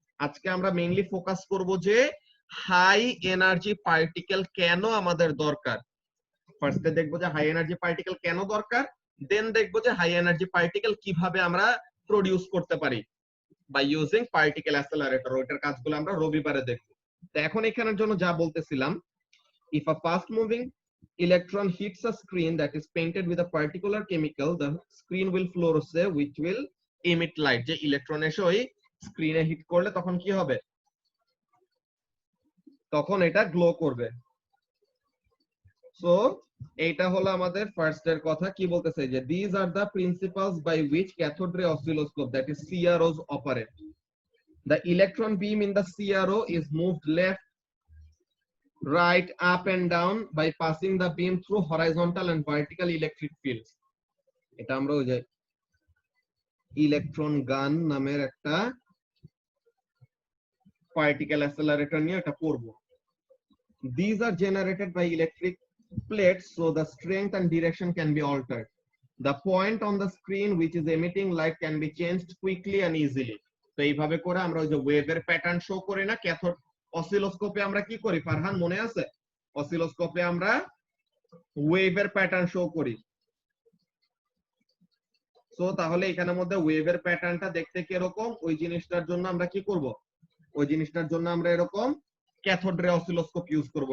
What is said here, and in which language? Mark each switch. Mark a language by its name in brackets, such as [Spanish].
[Bangla] আজকে আমরা mainly focus করব যে হাই এনার্জি পার্টিকেল কেন আমাদের দরকার। ফার্স্টে দেখবো যে হাই এনার্জি পার্টিকেল কেন দরকার, দেন দেখবো যে হাই এনার্জি পার্টিকেল কিভাবে আমরা প্রডিউস করতে পারি বাই ইউজিং পার্টিকেল অ্যাক্সেলারেটর। ওইটার কাজগুলো আমরা রবিবারে দেখবো। তো এখন এখানের জন্য যা বলতেছিলাম, [English] if a fast moving electron hits a screen that is painted with a particular chemical the screen will fluoresce which will emit light। [Bangla] যে ইলেকট্রন এসে ওই স্ক্রিনে হিট করলে তখন কি হবে, তখন এটা গ্লো করবে। সো এইটা হলো আমাদের ফার্স্ট এর কথা। কি বলতেছে যে [English] these are the principles by which cathode ray oscilloscope, that is CROs, operate. The electron beam in the CRO is moved left, right, up and down by passing the beam through horizontal and vertical electric fields. [Bangla] এটা আমরা ওই যে electron গান নামের একটা particle অ্যাসেলারেটর নিয়ে এটা পড়ব। [English] These are generated by electric plates, so the strength and direction can be altered. The point on the screen which is emitting light can be changed quickly and easily. [Bangla] তো এইভাবে করে আমরা ওই যে ওয়েভের প্যাটার্ন শো করি না cathode অসিলোস্কোপে, আমরা কি করি ফারহান মনে আছে? অসিলোস্কোপে আমরা ওয়েভের প্যাটার্ন শো করি। সো তাহলে এখানের মধ্যে ওয়েভের প্যাটার্নটা দেখতে কি এরকম, ওই জিনিসটার জন্য আমরা কি করব, ওই জিনিসটার জন্য আমরা এরকম ক্যাথোড রে অসিলোস্কোপ ইউজ করব।